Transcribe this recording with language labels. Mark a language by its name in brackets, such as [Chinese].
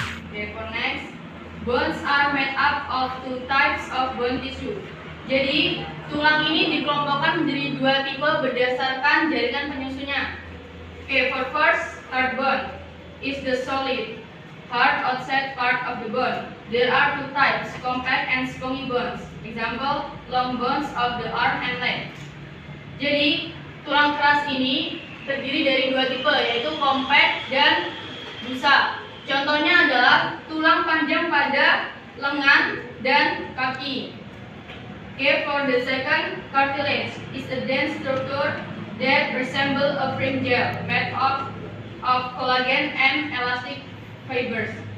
[English] Okay, for next, bones are made up of two types of bone tissue. [Indonesian] Jadi tulang ini dikelompokkan menjadi 2 tipe berdasarkan jaringan penyusunnya. [English] Okay, for first, hard bone is the solid. hard outside part of the bone. There are two types, compact and spongy bones. Example, long bones of the arm and leg. [Indonesian] Jadi, tulang keras ini terdiri dari dua tipe, yaitu compact dan busa. Contohnya adalah tulang panjang pada lengan dan kaki. [English] Okay, for the second, cartilage is a dense structure that resembles a firm gel made of collagen and elastic fibers.